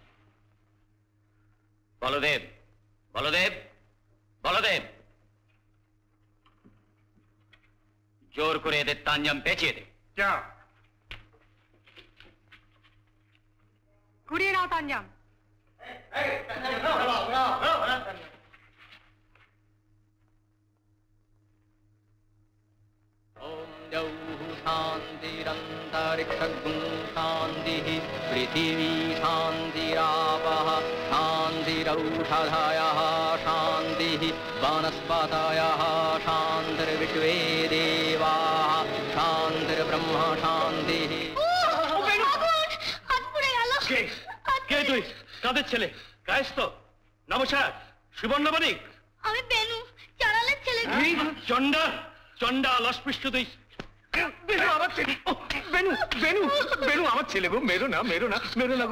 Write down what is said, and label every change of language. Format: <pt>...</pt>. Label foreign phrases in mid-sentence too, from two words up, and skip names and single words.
<bn>বলদেব বলদেব বলদেব, জোর করে এদের তানজাম পেঁচিয়ে দে। যা, ঘুরিয়ে নাও তানজাম।</bn> <sa>शान्तिरन्तरिक्षगुं शान्तिः पृथिवी शान्तिरापः शान्तिरौषधयः शान्तिः वनस्पतयः शान्तिर्विश्वे देवाः शान्तिर्ब्रह्म शान्तिः।</sa> <bn>কে তুই? কাদের ছেলে? কায়েস্ত? নমস্কার, সুবর্ণবণিক। আমি বেনু, চারালের ছেলে। চন্ডা চন্ডা অস্পৃশ্য তুই। বেনু আমার ছেলে, বেনু বেনু বেনু আমার ছেলে গো, মেরো না মেরো না মেরো না গো।</bn>